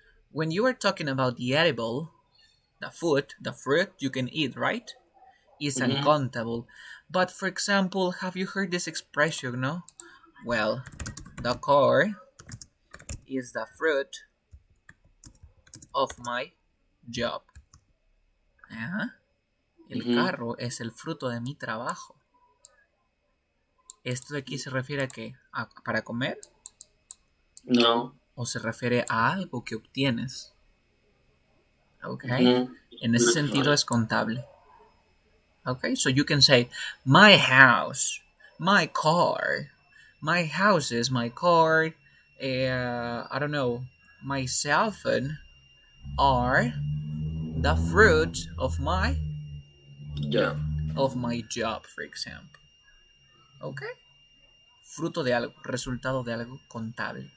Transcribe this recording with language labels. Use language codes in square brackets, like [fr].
[en] When you are talking about the edible, the food, the fruit you can eat, right? Is uncountable. But for example, have you heard this expression, no? Well, the car is the fruit of my job. Ajá. [es] El carro es el fruto de mi trabajo. ¿Esto de aquí se refiere a qué? ¿Para comer? No. ¿O se refiere a algo que obtienes? Okay. En ese sentido es contable. [en] Okay, so you can say, my house, my car, my house is my car, I don't know, my cell phone are the fruit of my job, for example. Okay. [es] Fruto de algo, resultado de algo contable.